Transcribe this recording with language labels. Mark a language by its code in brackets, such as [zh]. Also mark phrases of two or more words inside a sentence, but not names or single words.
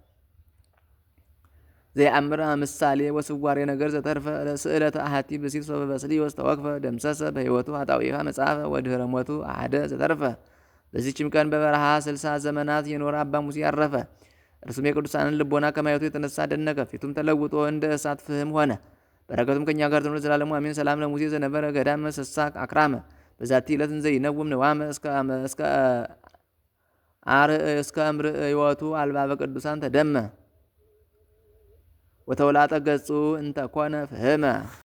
[gez] ዘየአምር ምሳሌ ወስዋሬ ነገር ዘተርፈ ስእለተ አሐቲ ብእሲት ሶበ ባስልዮስ ተወክፈ ደምሰሰ በሕይወቱ ኃጣውኢሃ መጽሐፈ ወድኅረ ሞቱ አሐደ ዘተርፈ። [am] በዚችም ቀን በበረሃ 60 ዘመናት የኖረ አባ ሙሴ አረፈ። እርሱም የቅዱሳንን ልቦና ከማየቱ የተነሳ ደነቀ። ፊቱም ተለውጦ እንደ እሳት ፍህም ሆነ። በረከቱም ከእኛ ጋር ትኑር ለዘላለሙ አሜን። [gez] ሰላም ለሙሴ ዘነበረ ገዳመ ሰሳ አክራመ በዛቲ ዕለት እንዘ ይነውም ነዋመ እስከ እምርእዮቱ አልባበ ቅዱሳን ተደመ ወተውላጠ ገጹ እንተ ኮነ ፍህመ